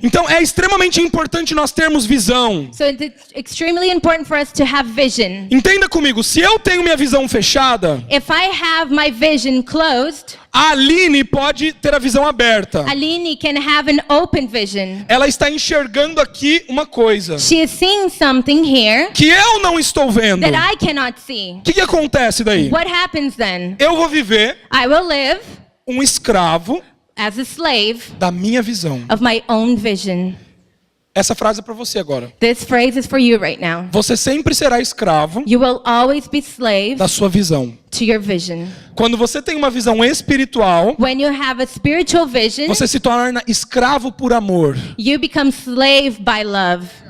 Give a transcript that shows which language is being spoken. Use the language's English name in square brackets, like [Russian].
[Portuguese] Então é extremamente importante nós termos visão. [English] So it's extremely important for us to have vision. [Portuguese] Entenda comigo, se eu tenho minha visão fechada, [English] If I have my vision closed, [Portuguese] a Aline pode ter a visão aberta. [English] Aline can have an open vision. [Portuguese] Ela está enxergando aqui uma coisa [English] She is seeing something here [Portuguese] que eu não estou vendo. [English] that I cannot see. [Portuguese] O que acontece daí? [English] What happens then? [Portuguese] Eu vou viver [English] I will live [Portuguese] um escravo [English] as a slave [Portuguese] da minha visão. [English] of my own vision. [Portuguese] Essa frase é para você agora. [English] This phrase is for you right now. [Portuguese] Você sempre será escravo [English] You will always be slave [Portuguese] da sua visão. [English] to your vision. [Portuguese] Quando você tem uma visão espiritual, [English] When you have a spiritual vision, [Portuguese] você se torna escravo por amor. [English] you become slave by love.